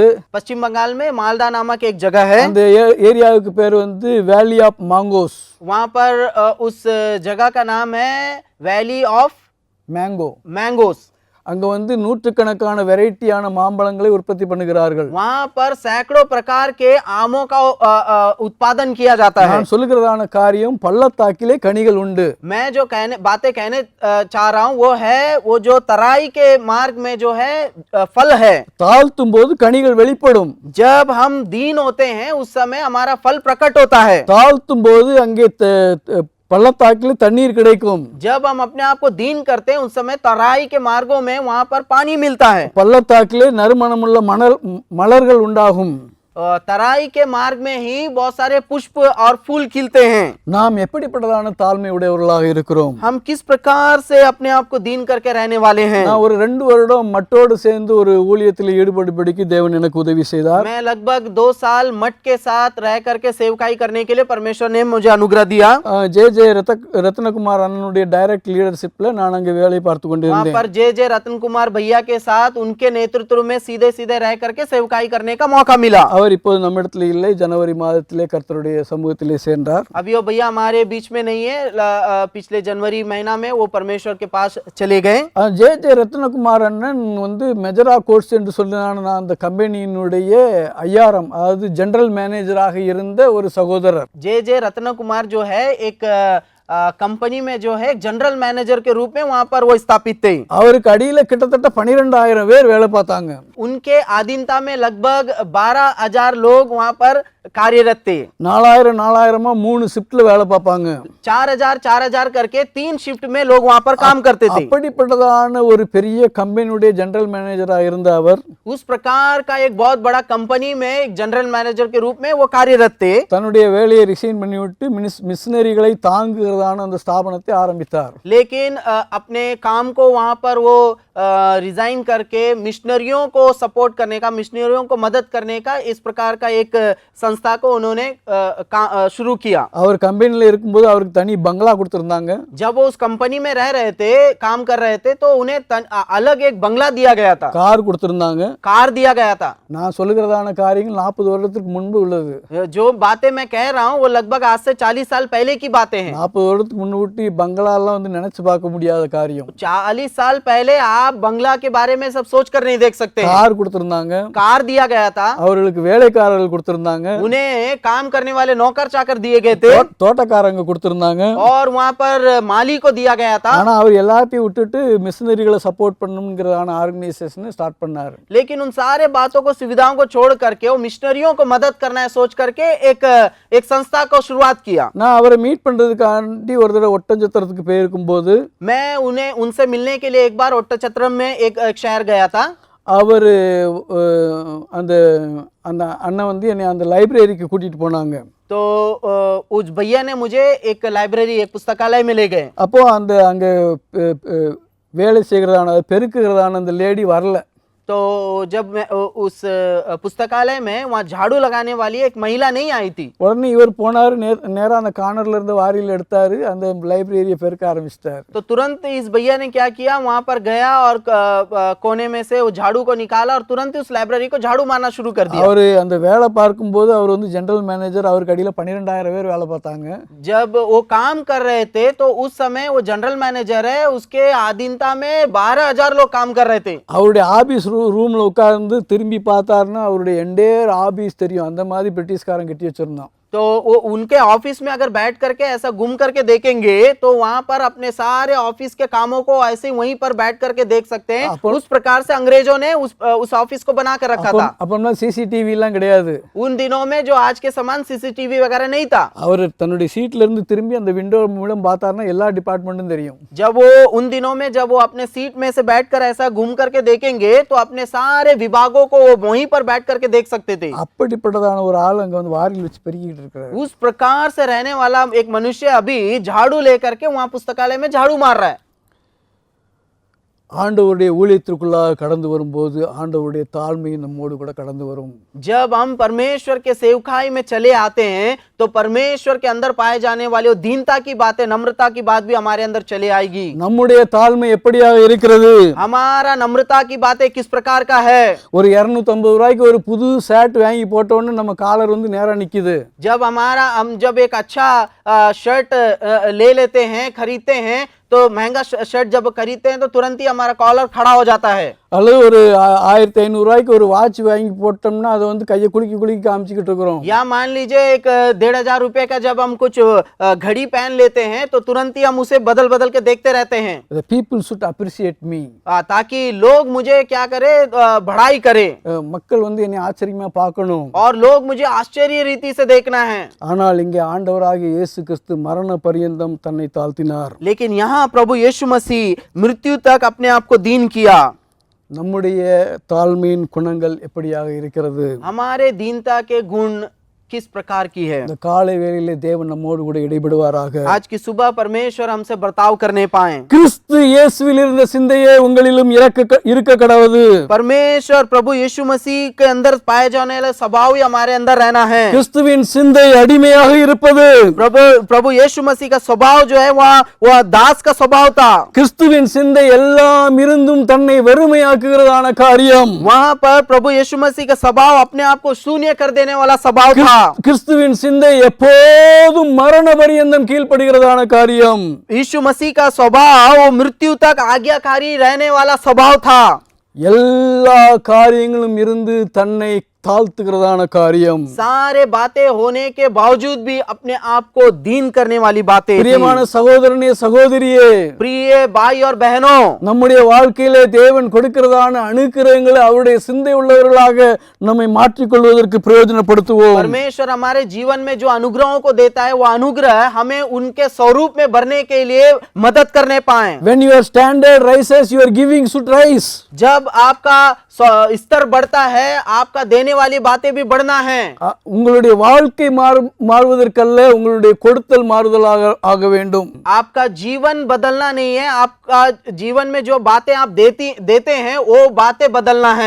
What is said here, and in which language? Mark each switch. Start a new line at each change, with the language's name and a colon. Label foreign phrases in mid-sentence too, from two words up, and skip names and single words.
Hindi: पश्चिम बंगाल में मालदा नामक एक जगह है।
Tamil: அந்த ஏரியாவுக்கு பேர் வந்து வேலி ஆஃப் மாங்கோஸ்.
Hindi: वहां पर उस जगह का नाम है वैली ऑफ मैंगोस।
Tamil: அங்க வந்து நூற்றுக்கணக்கான வெரைட்டியான மாம்பழங்களை உற்பத்தி பண்ணுகிறார்கள்.
Hindi: वहां पर सैकड़ों प्रकार के आमों का उत्पादन किया जाता है।
Tamil: நான் சொல்லுகிறதான காரியம், பள்ளத்தாக்கிலே கனிகள் உண்டு.
Hindi: मैं जो बातें कहने चाह रहा हूँ वो है, वो जो तराई के मार्ग में जो है फल है।
Tamil: தாழ்த்தும் போது கனிகள் வெளிப்படும்.
Hindi: जब हम दीन होते हैं उस समय हमारा फल प्रकट होता है।
Tamil: தாழ்த்தும் போது அங்கே பள்ளத்தாக்கில் தண்ணீர் கிடைக்கும்.
Hindi: जब हम अपने आप को दीन करते हैं उस समय तराई के मार्गों में वहां पर पानी मिलता है।
Tamil: பள்ளத்தாக்கிலே நறுமணமுள்ள மலர்கள் உண்டாகும்.
Hindi: तराई के मार्ग में ही बहुत सारे पुष्प और फूल खिलते हैं।
Tamil: நாம் எப்படிப்பட்டதான தாழ்மை உடையவர்களாக இருக்கிறோம்?
Hindi: हम किस प्रकार से अपने आप को दीन करके रहने वाले हैं।
Tamil: நான் ஒரு 2 வருடம் மட்டோடு சேர்ந்து ஒரு ஊழியத்தில் ஈடுபடும்படிக்கு தேவன் எனக்கு உதவி செய்தார்.
Hindi: मैं लगभग 2 साल मठ के साथ रह करके सेवकाई करने के लिए परमेश्वर ने मुझे अनुग्रह दिया।
Tamil: जे ரத்னகுமார் அண்ணனுடைய
English: direct leadershipல
Tamil: நான் அங்கே வேலை பார்த்து கொண்டிருந்தேன்.
Hindi: वहां पर जे रतन कुमार भैया के साथ उनके नेतृत्व में सीधे सीधे रह करके सेवकाई करने का मौका मिला।
Tamil: அவர் அவர் இப்போது நம்மிடத்தில் இல்லை, ஜனவரி மாதத்திலே கர்த்தருடைய சமூகத்திலே சேர்ந்தார்.
Hindi: अभी वो भैया हमारे बीच में नहीं है, पिछले जनवरी महीना में वो परमेश्वर के पास चले गए.
Tamil: ஜே ரத்னகுமார் அண்ணன் வந்து மெஜரா கோர்ஸ் என்று சொல்லினான அந்த கம்பெனியினுடைய ஐஆர்எம், அதாவது
English: general managerஆக
Tamil: இருந்த ஒரு சகோதரர்.
Hindi: जे रत्न कुमार जो है एक कंपनी में जो है
English: general manager
Hindi: के रूप में वहां पर वो स्थापित थे.
Tamil: அவருக்கு அடியில கிட்டத்தட்ட 12,000 பேர் வேலை பார்த்தாங்க.
Hindi: उनके अधीनता में लगभग 12,000 लोग वहां पर कार्यरत थे.
Tamil: 4,000 3 ஷிஃப்ட்ல வேலை பார்ப்பாங்க.
Hindi: 4,000 करके 3 शिफ्ट में लोग वहां पर काम करते थे.
Tamil: அப்படிப்பட்டதான ஒரு பெரிய கம்பெனியுடைய
English: general managerஆ
Tamil: இருந்த அவர்
Hindi: उस प्रकार का एक बहुत बड़ा कंपनी में एक
English: general manager
Hindi: के रूप में वो कार्यरत थे.
Tamil: தன்னுடைய வேலையை ரிசைன் பண்ணிவிட்டு மிஷனரிகளை தாங்குகிறதான அந்த ஸ்தாபனத்தை ஆரம்பித்தார்.
Hindi: लेकिन अपने काम को वहां पर वो रिजाइन करके मिशनरियों को सपोर्ट करने का, मिशनरियों को मदद करने का इस प्रकार का एक संस्था को उन्होंने शुरू किया.
Tamil: அவர் கம்பெனில இருக்கும்போது அவருக்கு தனி பங்களா கொடுத்திருந்தாங்க.
Hindi: जब वो उस कंपनी में रह रहे थे, काम कर रहे थे, तो उन्हें अलग एक बंगला दिया गया था,
Tamil: கார் கொடுத்திருந்தாங்க.
Hindi: कार दिया गया था.
Tamil: நான் சொல்லுகிறதான காரியங்கள் 40 வருடத்துக்கு முன்பு உள்ளது.
Hindi: जो बातें मैं कह रहा हूँ वो लगभग आज से 40 साल पहले की बातें हैं.
Tamil: 40 வருடத்துக்கு முன்னுட்டி பங்களா எல்லாம் வந்து நினைச்சு பார்க்க முடியாத காரியம்.
Hindi: 40 साल पहले आप बंगला के बारे में सब सोच कर नहीं देख सकते.
Tamil: கார் கொடுத்திருந்தாங்க.
Hindi: कार दिया गया था.
Tamil: அவர்களுக்கு வேலைக்காரர்கள் கொடுத்திருந்தாங்க.
Hindi: उन्हें काम करने वाले नौकर चाकर दिए गए थे.
Tamil: தோட்டக்காரங்க கொடுத்திருந்தாங்க.
Hindi: और वहां पर माली को दिया गया था.
Tamil: ஆனா அவர் எல்லாத்தையும் விட்டுட்டு
English: missionariesஐ support
Tamil: பண்ணணும்ங்கறதான
English: organisationஐ start
Tamil: பண்ணாரு.
Hindi: लेकिन उन सारे बातों को, सुविधाओं को छोड़ करके वो मिशनरियों को मदद करना है सोच करके एक संस्था को शुरुआत किया.
Tamil: நான் அவரை மீட் பண்றதுக்காண்டி ஒரு தடவை ஒட்டஞ்சத்திரத்துக்கு போயிருக்கும்போது
Hindi: मैं उनसे मिलने के लिए एक बार ओट्टचत्रम में एक शहर गया था.
Tamil: அவர் அந்த அந்த அண்ணன் வந்து என்னை அந்த லைப்ரரிக்கு கூட்டிட்டு போனாங்க.
Hindi: तो उस भैया ने मुझे एक लाइब्रेरी, एक पुस्तकालय में ले गए.
Tamil: அப்போ அந்த அங்க வேலை செய்கிறதான பெருக்குகிறதான அந்த லேடி வரல.
Hindi: तो जब मैं उस पुस्तकालय में वहाँ झाड़ू लगाने वाली एक महिला नहीं आई थी.
Tamil: உடனே இவர் போனாரு, நேரா அந்த கார்னர்ல இருந்த வாரியில் எடுத்தாரு, அந்த லைப்ரரியை பெருக்க ஆரம்பிச்சிட்டாரு.
Hindi: तो तुरंत इस भैया ने क्या किया, वहां पर गया और कोने में से वो झाड़ू को निकाला और तुरंत ही उस लाइब्रेरी को झाड़ू मारना शुरू कर दिया.
Tamil: அவரு அந்த வேலை பார்க்கும்போது அவர் வந்து
English: general manager,
Tamil: அவருக்கு அடியில 12,000 பேர் வேலை பார்த்தாங்க.
Hindi: जब वो काम कर रहे थे तो उस समय वो
English: general manager
Hindi: है, उसके अधीनता में 12,000 लोग काम कर रहे थे.
Tamil: அவருடைய
English: office roomல
Tamil: உட்கார்ந்து திரும்பி பார்த்தாருன்னா அவருடைய
English: entire office
Tamil: தெரியும். அந்த மாதிரி பிரிட்டிஷ்காரன் கட்டி வச்சிருந்தான்.
Hindi: तो वो उनके ऑफिस में अगर बैठ करके ऐसा घूम करके देखेंगे तो वहां पर अपने सारे ऑफिस के कामों को ऐसे वहीं पर बैठ करके देख सकते हैं. उस प्रकार से अंग्रेजों ने उस ऑफिस को बना कर रखा था.
Tamil: அப்பனா சிசிடிவி எல்லாம் கிடையாது.
Hindi: उन दिनों में जो आज के समान सीसीटीवी वगैरह नहीं था.
Tamil: அவர் தன்னுடைய சீட்ல இருந்து திரும்பி அந்த விண்டோ மூலம் பார்த்தாருன்னா எல்லா டிபார்ட்மெண்ட்டும் தெரியும்.
Hindi: जब वो उन दिनों में जब वो अपने सीट में से बैठकर ऐसा घूम करके देखेंगे तो अपने सारे विभागों को वो वहीं पर बैठ करके देख सकते थे.
Tamil: அப்படிப்பட்டதான ஒரு ஆள் அங்க வந்து வாரியில் வச்சு பெருகிட்டு இருக்காரு.
Hindi: उस प्रकार से रहने वाला एक मनुष्य अभी झाड़ू लेकर के वहां पुस्तकालय में झाड़ू मार रहा है.
Tamil: ஆண்டவருடைய ஊழியத்திற்குள்ளாக கடந்து வரும்போது ஆண்டவருடைய தாழ்மை நம்மோடு கூட கடந்து வரும்.
Hindi: जब हम परमेश्वर के सेवकाई में चले आते हैं तो परमेश्वर के अंदर पाए जाने वाली दीनता की बातें, नम्रता की बात भी हमारे अंदर चले आएगी.
Tamil: நம்முடைய தாழ்மை எப்படியாக இருக்கிறது?
Hindi: हमारा नम्रता की बातें किस प्रकार का है?
Tamil: ஒரு 250 ரூபாய்க்கு ஒரு புது ஷர்ட் வாங்கி போட்ட உடனே நம்ம காலர் வந்து நேரா நிக்குது.
Hindi: हम जब एक अच्छा शर्ट ले लेते हैं, खरीदते हैं, तो महंगा शर्ट जब खरीदते हैं तो तुरंत ही हमारा कॉलर खड़ा हो जाता है.
Tamil: அல்லது ஒரு 1500 ரூபாய்க்கு ஒரு வாட்ச் வாங்கி போட்டோம்னா அதை வந்து கையை குலுக்கி காமிச்சிக்கிட்டு இருக்கிறோம்.
Hindi: या मान लीजिए एक 1,500 रुपए का जब हम कुछ घड़ी पहन लेते हैं तो तुरंत ही हम उसे बदल बदल के देखते रहते हैं.
English: The people should appreciate me.
Hindi: ताकि लोग मुझे क्या करे, बढ़ाई करे.
Tamil: மக்கள் வந்து என்னை ஆச்சரியமா பார்க்கணும்.
Hindi: और लोग मुझे आश्चर्य रीति से देखना है.
Tamil: ஆனால் இங்கே ஆண்டவராகிய இயேசு கிறிஸ்து மரண பரியந்தம் தன்னை தாழ்த்தினார்.
Hindi: लेकिन यहाँ प्रभु यीशु मसीह मृत्यु तक अपने आप को दीन किया.
Tamil: நம்முடைய தாழ்மையின் குணங்கள் எப்படியாக இருக்கிறது?
Hindi: हमारे दीनता के गुण किस प्रकार की है।
Tamil: இந்த காலை வேளையிலே தேவன் நம்மோடு கூட இடைபடுவாராக.
Hindi: आज की सुबह परमेश्वर हमसे बर्ताव करने पाए।
Tamil: கிறிஸ்து இயேசுவில் இருந்த சிந்தையே உங்களிலும் இருக்க கடவது.
Hindi: परमेश्वर प्रभु यीशु मसीह के अंदर पाए जाने वाला स्वभाव ही हमारे अंदर रहना है।
Tamil: கிறிஸ்துவின் சிந்தை அடிமையாக இருப்பது.
Hindi: प्रभु यीशु मसीह का स्वभाव जो है वह दास का स्वभाव था।
Tamil: கிறிஸ்துவின் சிந்தை எல்லாம் இருந்தும் தன்னை வெறுமையாக்குகிறதான காரியம்.
Hindi: वहाँ पर प्रभु यीशु मसीह का स्वभाव अपने आप को शून्य कर देने वाला स्वभाव था।
Tamil: கிறிஸ்துவின் சிந்தை எப்போதும் மரண பரியந்தம் கீழ்ப்படுகிறதான காரியம்.
Hindi: यीशु मसीह का स्वभाव वो मृत्यु तक आज्ञाकारी रहने वाला स्वभाव था।
Tamil: எல்லா காரியங்களும் இருந்து தன்னை தாழ்த்துகிறதான காரியம்.
Hindi: सारे बातें होने के बावजूद भी अपने आप को दीन करने वाली बातें।
Tamil: பிரியமான சகோதரனே சகோதரியே,
Hindi: प्रिय भाई और बहनों,
Tamil: நம்முடைய வாழ்க்கையிலே தேவன் கொடுக்கிறதான அனுக்கிரகங்களை அவருடைய சிந்தை உள்ளவர்களாக நம்மை மாற்றிக்கொள்வதற்கு பிரயோஜனப்படுத்துவோம்.
Hindi: परमेश्वर हमारे जीवन में जो अनुग्रहों को देता है वो अनुग्रह हमें उनके स्वरूप में भरने के लिए मदद करने पाए।
English: When your standard rises, your giving should rise.
Hindi: जब आपका स्तर बढ़ता है आपका देने वाली बातें भी बढ़ना है।
Tamil: உங்களுடைய வாழ்க்கை மாறுவதற்கல்ல, உங்களுடைய கொடுத்தல் மாறுதலாக ஆக வேண்டும்.
Hindi: आपका जीवन बदलना नहीं है, आपका जीवन में जो बातें आप देते हैं वो बातें बदलना है।